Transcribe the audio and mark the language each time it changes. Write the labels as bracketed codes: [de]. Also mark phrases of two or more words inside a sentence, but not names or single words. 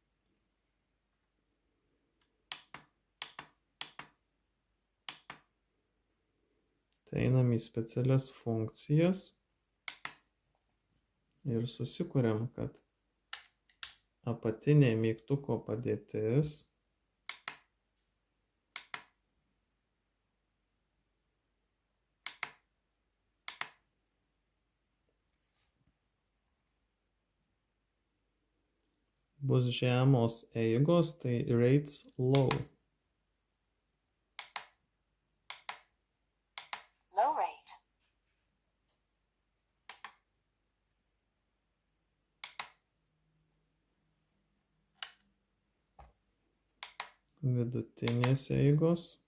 [lt] Tai einam į specialias funkcijas ir susikuriam, kad apatinė mygtuko padėtis bus žemos eigos, tai [en] rates low. Low rate. [lt] Vidutinės eigos.